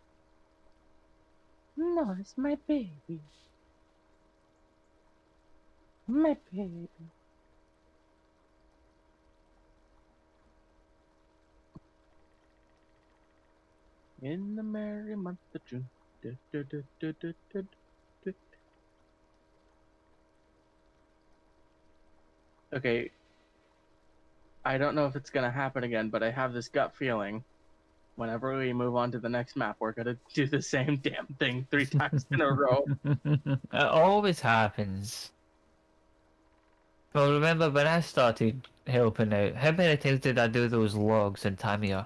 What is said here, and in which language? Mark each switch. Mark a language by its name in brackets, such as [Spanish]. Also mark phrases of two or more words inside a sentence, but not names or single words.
[English] No, it's my baby. My baby. In the merry month of June. Du, du, du, du, du, du, du. Okay. I don't know if it's gonna happen again, but I have this gut feeling. Whenever we move on to the next map, we're gonna do the same damn thing 3 times in a row. It always happens. Well, remember when I started helping out, how many times did I do those logs in Tamir?